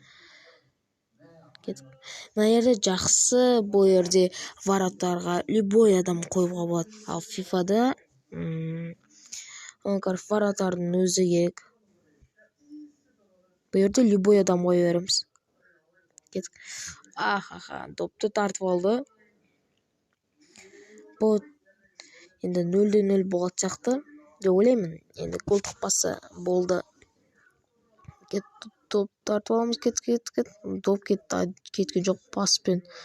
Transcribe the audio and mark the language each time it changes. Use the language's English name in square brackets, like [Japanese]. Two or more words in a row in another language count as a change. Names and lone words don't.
[Uzbek] Mana yerda yaxshisi bu yerda varotarga любой odam qo'yib qo'yadi. Al FIFAda varotarning o'zi kerak. Bu yerda любой odam qo'yaveramiz. [Kara-Kalpak] кеттік. Допты тартып алды. Бұл енді 0-0 болған сияқты деп ойлаймын. Енді гол таппаса болды. Топ тартып аламыз, кет. Доп кеткен жоқ, паспен.